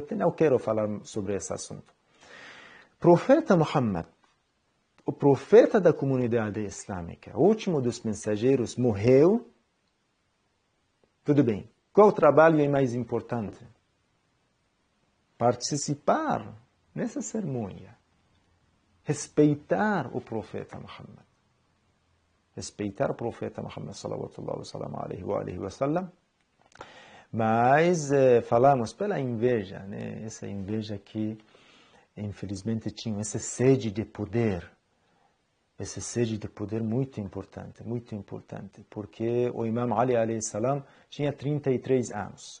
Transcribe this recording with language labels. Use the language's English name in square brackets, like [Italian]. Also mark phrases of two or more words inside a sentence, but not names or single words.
[Portuguese] Não quero falar sobre esse assunto. Profeta Muhammad, o profeta da comunidade islâmica, o último dos mensageiros, morreu. Tudo bem. Qual trabalho é mais importante? Participar nessa cerimônia. Respeitar o profeta Muhammad. Respeitar o profeta Muhammad [Arabic] صلى الله عليه وسلم. [Portuguese] Mas falamos pela inveja, né? Essa inveja que infelizmente tinha essa sede de poder. Essa sede de poder muito importante, porque o Imam Ali [Arabic] عليه السلام [Portuguese] tinha 33 anos.